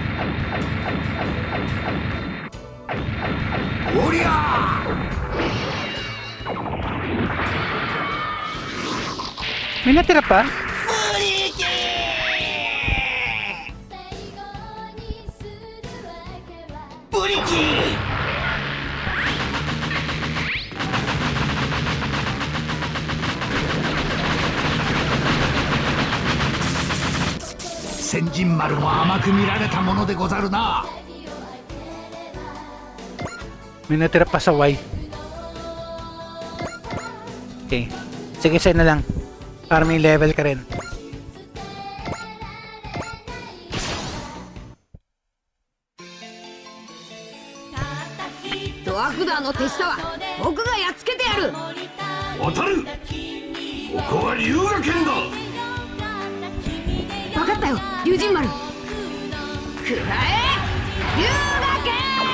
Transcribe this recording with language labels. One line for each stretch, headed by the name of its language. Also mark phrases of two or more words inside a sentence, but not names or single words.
Japanese: おりゃー。
Filipino: May natira pa?
Japanese: ブリキー。千人丸も甘く見られたものでござるな。
Filipino: May natira pa sa Y. Okay. Sige, sa'yo na lang. Para may level ka rin.
Japanese: ドアフダーの手下は僕がやっつけてやる。渡る。ここは龍河圏だ。分かったよ、龍神丸。くらえ龍河剣。